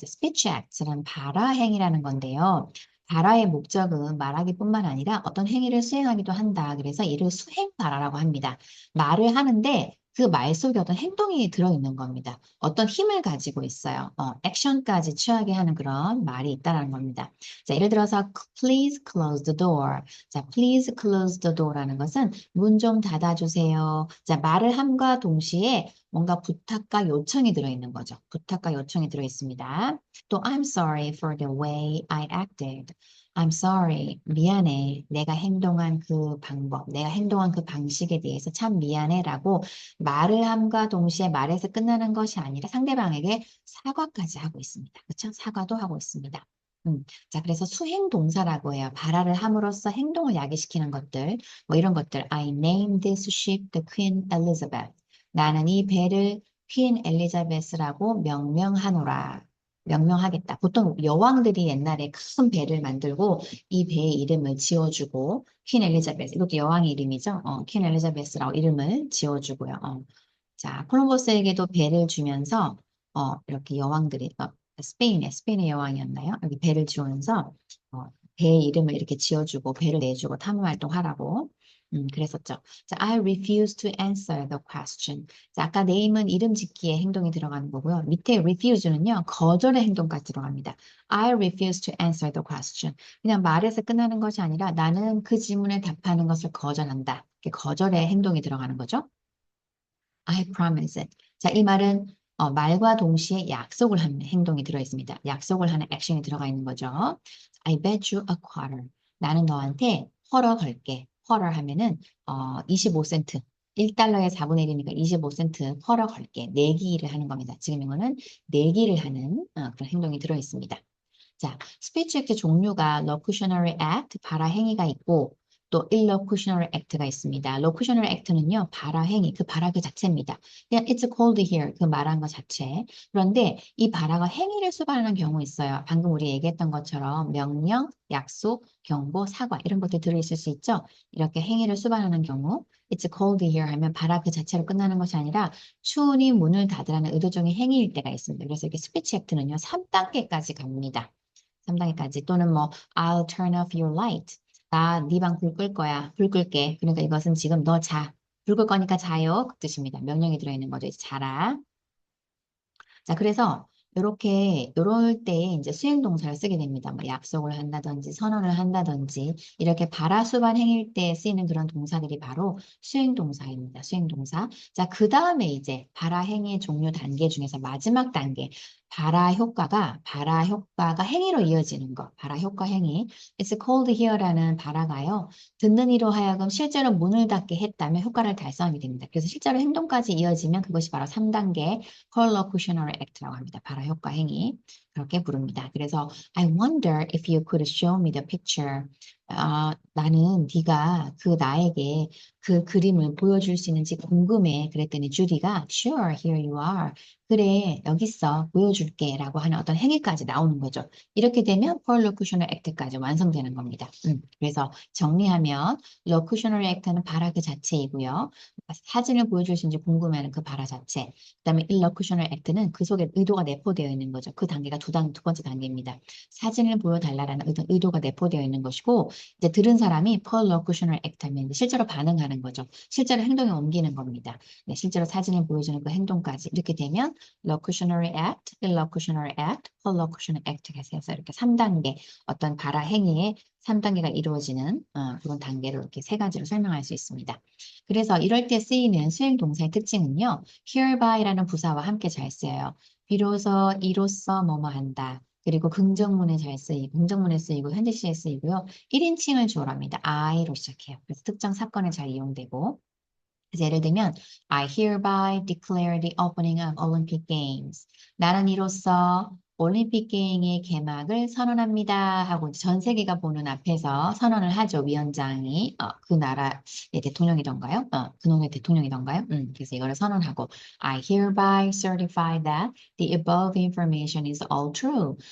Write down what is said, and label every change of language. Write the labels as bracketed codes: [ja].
[ko] 스피치 액트는 발화행위라는 건데요. 발화의 목적은 말하기뿐만 아니라 어떤 행위를 수행하기도 한다. 그래서 이를 수행발화라고 합니다. 말을 하는데 그 말 속에 어떤 행동이 들어있는 겁니다. 어떤 힘을 가지고 있어요. 액션까지 취하게 하는 그런 말이 있다는 겁니다. 자, 예를 들어서 [en] please close the door. [ko] 자, [en] please close the door [ko] 라는 것은 문 좀 닫아주세요. 자, 말을 함과 동시에 뭔가 부탁과 요청이 들어있는 거죠. 부탁과 요청이 들어있습니다. 또 [en] I'm sorry for the way I acted. I'm sorry. [ko] 미안해. 내가 행동한 그 방법, 내가 행동한 그 방식에 대해서 참 미안해라고 말을 함과 동시에 말에서 끝나는 것이 아니라 상대방에게 사과까지 하고 있습니다. 그렇죠? 사과도 하고 있습니다. 자, 그래서 수행 동사라고 해요. 발화를 함으로써 행동을 야기시키는 것들, 뭐 이런 것들. [en] I named this ship the Queen Elizabeth. [ko] 나는 이 배를 퀸 엘리자베스라고 명명하노라. 명명하겠다. 보통 여왕들이 옛날에 큰 배를 만들고 이 배의 이름을 지어주고 퀸 엘리자베스, 이것도 여왕의 이름이죠. 퀸 엘리자베스라고 이름을 지어주고요. 자, 콜럼버스에게도 배를 주면서 이렇게 여왕들이 스페인의 여왕이었나요? 여기 배를 지으면서 어, 배의 이름을 이렇게 지어주고 배를 내주고 탐험 활동하라고 그랬었죠. [en] 자, I refuse to answer the question. [ko] 자, 아까 name은 이름 짓기에 행동이 들어가는 거고요. 밑에 refuse는요, 거절의 행동까지 들어갑니다. [en] I refuse to answer the question. [ko] 그냥 말에서 끝나는 것이 아니라 나는 그 질문에 답하는 것을 거절한다. 이렇게 거절의 행동이 들어가는 거죠. [en] I promise it. [ko] 자, 이 말은 말과 동시에 약속을 하는 행동이 들어있습니다. 약속을 하는 액션이 들어가 있는 거죠. [en] I bet you a quarter. [ko] 나는 너한테 쿼러 걸게. 쿼러 하면은 25센트. 1달러의 4분의 1이니까 25센트 쿼러 걸게. 내기를 하는 겁니다. 지금 이거는 내기를 하는 그런 행동이 들어있습니다. 자, 스피치 액트 종류가 locutionary act, 발화 행위가 있고 또 illocutionary act가 있습니다. locutionary act는요, 발화행위, 그 발화 그 자체입니다. 그냥 [en] it's cold here, [ko] 그 말한 것 자체. 그런데 이 발화가 행위를 수반하는 경우 있어요. 방금 우리 얘기했던 것처럼 명령, 약속, 경고, 사과 이런 것들 들어있을 수 있죠. 이렇게 행위를 수반하는 경우 [en] it's cold here [ko] 하면 발화 그 자체로 끝나는 것이 아니라 추운이 문을 닫으라는 의도적인 행위일 때가 있습니다. 그래서 이렇게 스피치 액트는요, 3단계까지 갑니다. 3단계까지 또는 뭐 [en] I'll turn off your light. [ko] 나 네 방 불 끌 거야. 불 끌게. 그러니까 이것은 지금 너 자. 불 끌 거니까 자요. 그 뜻입니다. 명령이 들어있는 거죠. 이제 자라. 자, 그래서 이렇게 요럴 때에 이제 수행 동사를 쓰게 됩니다. 뭐 약속을 한다든지 선언을 한다든지 이렇게 발화수반 행일 때 쓰이는 그런 동사들이 바로 수행 동사입니다. 수행 동사. 자, 그 다음에 이제 발화 행위 종류 단계 중에서 마지막 단계 발화 효과가 행위로 이어지는 거. 발화 효과 행위. [en] It's cold here [ko] 라는 발화가요. 듣는 이로 하여금 실제로 문을 닫게 했다면 효과를 달성하게 됩니다. 그래서 실제로 행동까지 이어지면 그것이 바로 3단계 collocutionary act라고 합니다. 발화 효과 행위. 그렇게 부릅니다. 그래서 [en] I wonder if you could show me the picture. [ko] 나는 네가 그 나에게 그 그림을 보여줄 수 있는지 궁금해. 그랬더니 주디가 [en] Sure, here you are. [ko] 그래, 여기 있어. 보여줄게. 라고 하는 어떤 행위까지 나오는 거죠. 이렇게 되면 collocutionary act까지 완성되는 겁니다. 그래서 정리하면 locutionary act는 발화 그 자체이고요. 사진을 보여줄 수 있는지 궁금해하는 그 발화 자체. 그다음에 illocutionary act는 그 속에 의도가 내포되어 있는 거죠. 그 단계가 두 번째 단계입니다. 사진을 보여달라는 의도가 내포되어 있는 것이고 이제 들은 사람이 perlocutionary act 하면 실제로 반응하는 거죠. 실제로 행동에 옮기는 겁니다. 네, 실제로 사진을 보여주는 그 행동까지 이렇게 되면 locutionary act, illocutionary act, perlocutionary act가 해서 이렇게 3단계 어떤 발화 행위의 3단계가 이루어지는 그런 단계를 이렇게 세 가지로 설명할 수 있습니다. 그래서 이럴 때 쓰이는 수행 동사의 특징은요. hereby,라는 부사와 함께 잘 쓰여요. 비로소, 이로써 뭐뭐 한다. 그리고 긍정문에 잘 쓰이고, 긍정문에 쓰이고, 현재 시에 쓰이고요. 1인칭을 주어로 합니다. I로 시작해요. 그래서 특정 사건에 잘 이용되고. 그래서 예를 들면, [en] I hereby declare the opening of Olympic Games. [ko] 나는 이로써 올림픽 게임의 개막을 선언합니다. 하고 전 세계가 보는 앞에서 선언을 하죠. 위원장이 그 나라의 대통령이던가요? 그 나라의 대통령이던가요? 그래서 이거를 선언하고 [en] I hereby certify that the above information is all true.